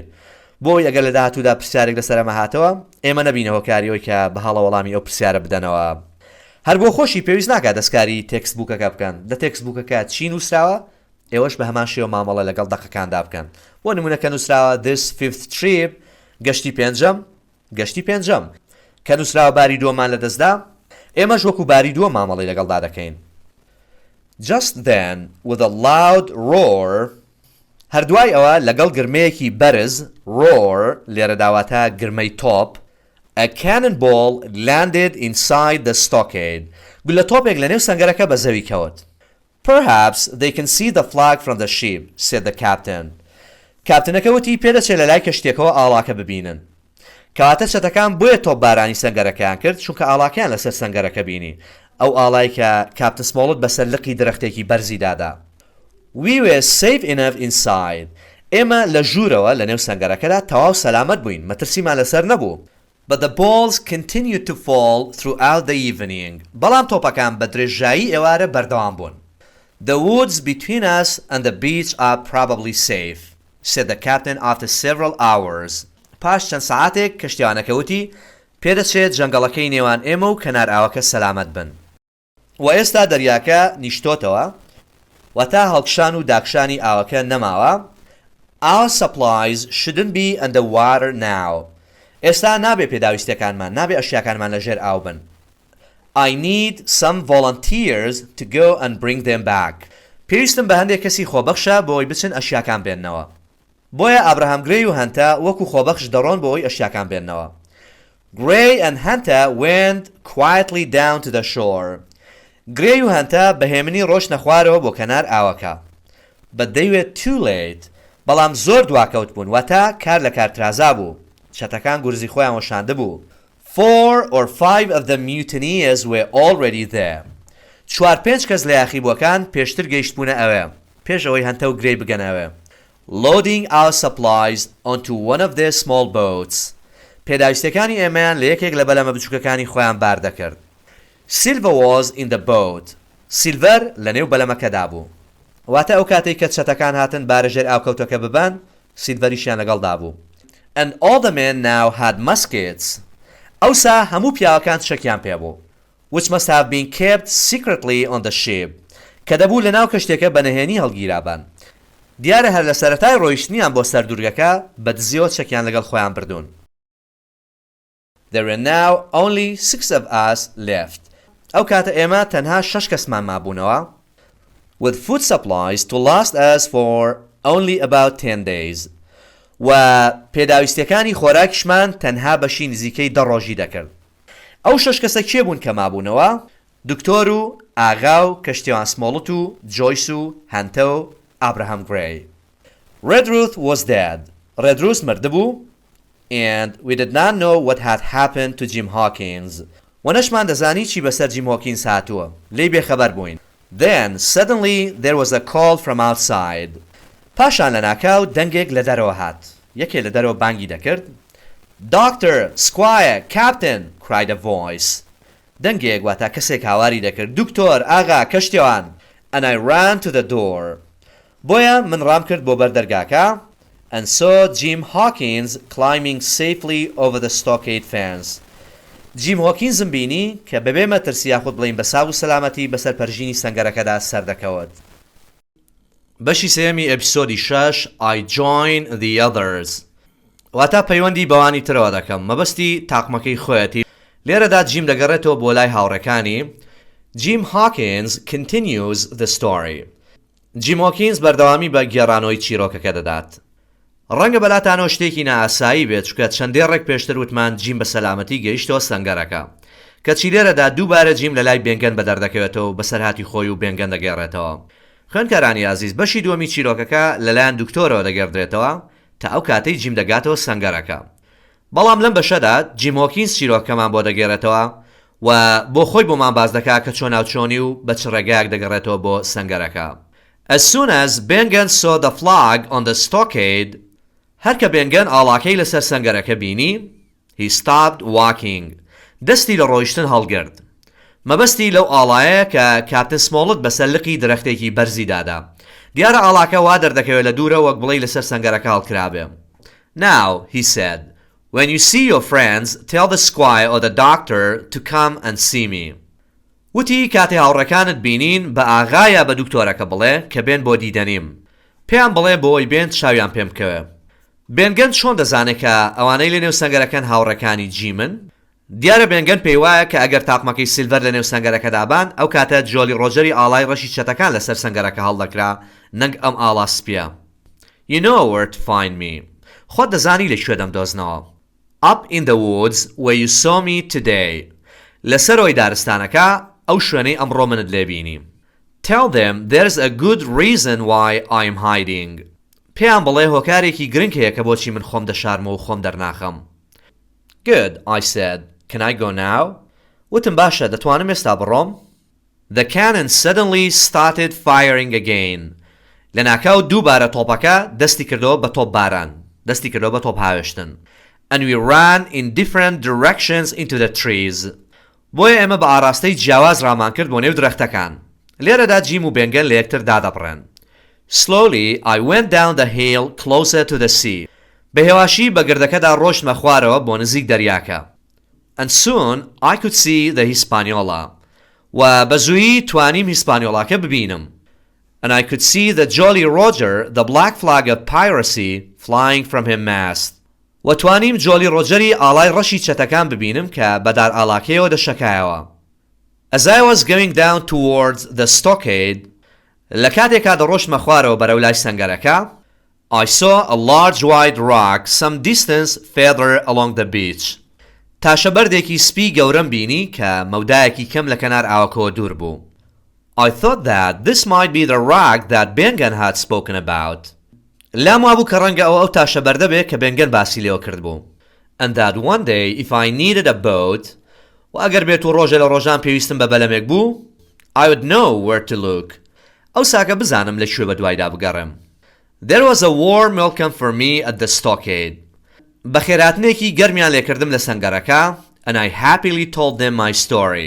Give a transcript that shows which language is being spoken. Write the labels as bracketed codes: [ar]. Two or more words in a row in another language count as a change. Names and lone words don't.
[ckb] بۆی ئەگەر لە داهاتوودا پرسیارێک لەسەرمە هاتەوە ئێمە نەبینە هۆکاریەوەی کە بە هەڵە وەڵامی ئەو پرسیارە بدەنەوە. هەر بۆ خۆشی پێویست ناکات دەستکاری تێکستبووکەکە بکەن. لە تێکستبووکەکە چی نووسراوە ئێوەش بە هەمان شێوە مامەڵە لەگەڵ دەقەکاندا بکەن. بۆ نمونەکە نووسراوە [en] This fifth trip, [ckb] گەشتی پێنجەم. کە نووسراوە باری دووەمان لەدەستدا ئێمەش وەکو باری دووە مامەڵی لەگەڵدا دەکەین. [en] Just then, with a loud roar, [ckb] هەردوای ئەوە لەگەڵ گرمەیەکی بەرز roar لێرە داواتە گرمەی تۆپ [en] a cannonball landed inside the stockade. [ckb] گولە تۆپێک لە نێو سەنگەرەکە بە زەوی کەوت. [en] Perhaps they can see the flag from the ship, said the captain. [ckb] کاپتنەکە وتی پێدەچێت لە لای کەشتێکەوە ئاڵاکە ببینن. کەواتە چەتەکان بۆیە تۆپ بارانی سەنگەرەکەیان کرد چونکە ئاڵاکەیان لەسەر سەنگەرەکە بینی. ئەو ئاڵای کە کاپتن سمۆڵت بەسەر لقی درەختێکی بەرزی دادا. [en] We were safe enough inside. [ckb] ئێمە لە ژوورەوە لە نێو سەنگەرەکەدا تەواو سەلامەت بووین، مەترسیمان لەسەر نەبوو. [en] But the balls continued to fall throughout the evening. [ckb] بەڵام تۆپەکان بە درێژایی ئێوارە بەردەوام بوون. [en] The woods between us and the beach are probably safe, said the captain after several hours. [ckb] پاش چەند سەعاتێک کەشتیوانەکە وتی پێدەچێت جەنگەڵەکەی نێوان ئێمە و کەنار ئاوەکە سەلامەت بن. و ئێستا دەریاکە نیشتۆتەوە و تا هەڵکشان و داکشانی ئاوەکە نەماوە. [en] Our supplies shouldn't be underwater now. [ckb] ئێستا نابێ پێداویستەکانمان نابێ ئەشیاکانمان لەژێر ئاو بن. [en] I need some volunteers to go and bring them back. [ckb] پێویستم بە هەندێک کەسی خۆبەخشە بۆی بچن ئەشیاکان بێننەوە. بۆیە ئابراهام گرێی و هەنتە وەکو خۆبەخش دەڕۆن بۆی ئەشیاکان بێننەوە. [en] Gray and Hunter went quietly down to the shore. [ckb] گرێی و هەنتە بەهێمنی ڕۆژنە خوارەوە بۆ کەنار ئاوەکە. [en] But they were too late. [ckb] بەڵام زۆر دواکەوت بوون واتە کار لە کارترازا بوو. چەتەکان گورزی خۆیان وەشاندە بوو. [en] 4 or 5 of the mutineers were already there. [ckb] 4-5 کەس لە یاخیبووەکان پێشتر گەیشتبوونە ئەوێ پێش ئەوەی هەنتە و گرێی بگەن ئەوێ. [en] Loading our supplies onto one of their small boats. [ckb] پێداویستەکانی ئێمەیان لە یەکێک لە بەلەمە بچووکەکانی خۆیان باردەکرد. [en] Silver was in the boat. Silver [ckb] لە نێو بەلەمەکەدا بوو. واتە ئەو کاتێک کە چەتەکان هاتن بارەژێر ئاوکەوتەکە ببەن سیلڤەریشیان لەگەڵدا بوو. [en] And all the men now had muskets. [ckb] ئەوسا هەموو پیاوەکان شەکیان پێ بوو. [en] Which must have been kept secretly on the ship. [ckb] کە دەبوو لە ناو کەشتێکە بەنهێنی هەڵگیرابن. دیارە هەر لە سەرەتای ڕۆیشتنیان بۆ سەر دورگەکە بە دزیەوە چەکیان لەگەڵ خۆیان بردوون. [en] There were now only 6 of us left. [ckb] ئەو کاتە ئێمە تەنها 6 کەسمان مابوونەوە. [en] With food supplies to last us for only about 10 days. [ckb] و پێداویستەکانی خۆراکیشمان تەنها بەشی نزیکەی 10 ڕۆژی دەکرد. ئەو 6 کەسە کێ بوون کە مابوونەوە؟ دکتۆر و ئاغا و کەشتیوان سمۆڵت و جۆیس و هەنتە و ئابراهام گرێی. [en] Redruth was dead. Redruth مردبوو and we did not know what had happened to Jim Hawkins. [ckb] و نەشمان دەزانی چی بەسەر جیم هۆکینز هاتووە. لێی بێخەبەر بووین. [en] Then suddenly there was a call from outside. [ckb] پاشان لە ناکاو دەنگێک لە دەرەوە هات. یەکێ لە دەرەوە بانگی دەکرد. [en] Doctor, Squire, Captain, cried a voice. [ckb] دەنگێک واتە کەسێک هاواری دەکرد. دکتۆر، ئاغا، کەشتیوان. [en] And I ran to the door. [ckb] بۆیە من ڕام کرد بۆ بەر دەرگاکە. [en] And saw Jim Hawkins climbing safely over the stockade fence. [ckb] جیم هۆکینزم بینی کە بەبێ مەترسی یاخود بڵین بە ساو و سەلامەتی بەسەر پەرژینی سەنگەرەکەدا سەردەکەوت. بەشی سێمی ئەپیسۆدی 6 [en] I join the others. [ckb] واتە پەیوەندی بەوانی ترەوە دەکەم. مەبەستی تاقمەکەی خۆیەتی. لێرەدا جیم دەگەڕێتەوە بۆ لای هاوڕەکانی. [en] Jim Hawkins continues the story. [ckb] جیم هۆکینز بەردەوامی بە گێڕانەوەی چیرۆکەکە دەدات. ڕەنگە بەلاتانەوە شتێکی نائاسایی بێت چکە چەندێ ڕێک پێشتر وتمان جیم بە سەلامەتی گەیشتەوە سەنگەرەکە. کەچی لێرەدا دووبارە جیم لە لای بێنگەن بەدەردەکەوێتەوە و بەسەرهاتی خۆی و بێنگەن دەگێڕێتەوە. خوێندکارانی عزیز بەشی دووەمی چیرۆکەکە لەلایەن دکتۆرەوە دەگەڕدرێتەوە تا ئەو کاتەی جیم دەگاتەوە سەنگەرەکە. بەڵام لەم بەشەدا جیم هۆکینز چیرۆکەمان بۆ دەگێڕێتەوە و بۆ خۆی بۆمان باز دەکات کە چۆن ناوچۆنی و بە چ ڕێگایەک دەگەڕێتەوە بۆ سەنگەرەکە. [en] As soon as Bengen saw the flag on the stockade, [ckb] هەر کە بێنگەن ئاڵاکەی لەسەر سەنگەرەکە بینی [en] he stopped walking. [ckb] دەستی لە ڕۆیشتن هەڵگرت. مەبەستی لەو ئاڵایە کە کاپتن سمۆڵت بەسەر لقی درەختێکی بەرزی دادا. دیارە ئاڵاکە وا دەردەکەوێت لە دوورە وەک بڵێ لەسەر سەنگەرەکە هەڵکرابێ. [en] Now, he said, when you see your friends, tell the squire or the doctor to come and see me. [ckb] وتی کاتێ هاوڕەکانت بینین بە ئاغایە بە دکتۆرەکە بڵێ کە بێن بۆ دیدەنیم. پێیان بڵێ بۆی بێن چاویان پێم بکەوێ. بێنگەن چۆن دەزانێت کە ئەوانەی لە نێو سەنگەرەکان هاوڕەکانی جیمن؟ دیارە بێنگەن پێی وایە کە ئەگەر تاقمەکەی سیلڤەر لە نێو سەنگەرەکە دابان ئەو کاتە جۆلی ڕۆجەری ئاڵای ڕەشی چەتەکان لەسەر سەنگەرەکە هەڵدەکرا نەنگ ئەم ئاڵا سپیە. [en] You know where to find me. [ckb] خۆت دەزانی لەکوێ دەمدۆزنەوە. [en] Up in the woods where you saw me today. [ckb] لەسەرۆی دارستانەکە ئەو شوێنەی ئەمڕۆ منت لێبینی. [en] Tell them there's a good reason why I'm hiding. [ckb] پێیان بڵێ هۆکارێکی گرنگ هەیە کە بۆچی من خۆم دەشارمە و خۆم دەرناخەم. [en] Good, I said. Can I go now? [ckb] وتم باشە دەتوانم ئێستا بڕۆم؟ [en] The cannon suddenly started firing again. [ckb] لەناکاو دووبارە تۆپەکە دەستی کردەوە بە تۆپ باران. دەستی کردەوە بە تۆپ هاوێشتن. [en] And we ran in different directions into the trees. [ckb] بۆیە ئێمە بە ئاراستەی جیاواز ڕامان کرد بۆ نێو درەختەکان. لێرەدا جیم و بێنگەن لە یەکتر دادەبڕێن. [en] Slowly I went down the hill closer to the sea. [ckb] بەهێواشی بە گردەکەدا ڕۆشتمە خوارەوە بۆ نزیک دەریاکە. [en] And soon I could see the Hispaniola. [ckb] و بەزوویی توانیم هیسپانیۆڵاکە ببینم. [en] And I could see the Jolly Roger, the black flag of piracy, flying from his mast. [ckb] و توانیم جۆلی ڕۆجەری ئاڵای ڕەشی چەتەکان ببینم کە بەدار ئاڵاکەیەوە دەشەکایەوە. [en] As I was going down towards the Stockade, [ckb] لە کاتێکا دەڕۆشتمە خوارەوە بەرەو لای سەنگەرەکە, [en] I saw a large white rock some distance further along the beach. [ckb] تاشەبەردێکی سپی گەورەم بینی کە مەودایەکی کەم لە کەنار ئاوەکەوە دوور بوو. [en] I thought that this might be the rock that Bengen had spoken about. [ckb] لام وابوو کە ڕەنگە ئەو تاشەبەردە بێ کە بێنگەن باسی لێوە کرد بوو. [en] And that one day if I needed a boat, [ckb] و ئەگەر بێت و ڕۆژە لە ڕۆژان پێویستم بە بەلەمێک بوو, [en] I would know where to look. [ckb] ئەو ساکە بزانم لەکوێ بە دوایدا بگەڕێم. [en] There was a warm welcome for me at the Stockade. [ckb] بەخێراتنێکی گەرمیان لێکردم لە سەنگەرەکە, [en] and I happily told them my story.